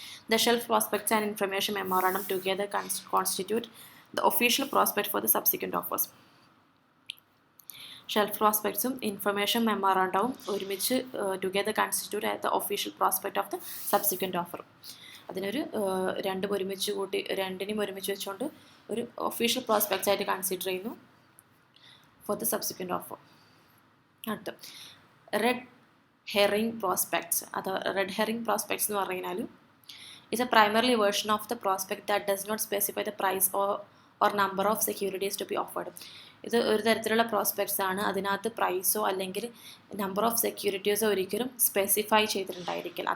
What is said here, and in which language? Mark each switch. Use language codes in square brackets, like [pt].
[en] The shelf prospects and information memorandum together constitute the official prospect for the subsequent offers. [ml] Shelf പ്രോസ്പെക്ട്സും information മെമ്മോറാണ്ടവും ഒരുമിച്ച് [en] Together constitute the official prospect of the subsequent offer. [ml] അതിനൊരു രണ്ടിനും ഒരുമിച്ച് വെച്ചുകൊണ്ട് ഒരു official prospects ആയിട്ട് consider ചെയ്യുന്നു [en] For the subsequent offer. [ml] അടുത്ത red herring prospects. Red herring prospects എന്ന് പറഞ്ഞാൽ [en] is a primarily version of the prospect that does not specify the price or number of securities to be offered. [ml] ഇത് ഒരു തരത്തിലുള്ള prospects ആണ്. അതിനകത്ത് പ്രൈസോ അല്ലെങ്കിൽ number of സെക്യൂരിറ്റീസോ ഒരിക്കലും സ്പെസിഫൈ ചെയ്തിട്ടുണ്ടായിരിക്കില്ല.